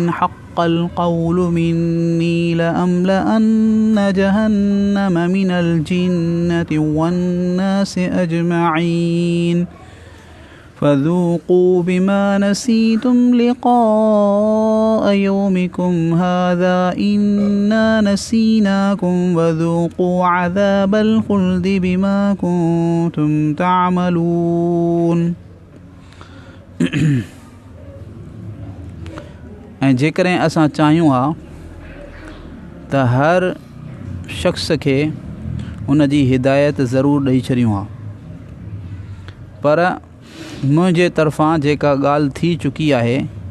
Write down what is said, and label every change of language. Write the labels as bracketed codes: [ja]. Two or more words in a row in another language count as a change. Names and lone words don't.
[ar] حق القول مني لأملأن جهنم من الجنة والناس أجمعين فذوقوا بما نسيتم لقاء يومكم هذا إنا نسيناكم وذوقوا عذاب الخلد بما كنتم تعملون [sd] ऐं जेकॾहिं असां चाहियूं हा त हर शख़्स खे उन जी हिदायत ज़रूरु ॾेई छॾियूं हा, पर मुंहिंजे तरफ़ां जेका ॻाल्हि थी चुकी आहे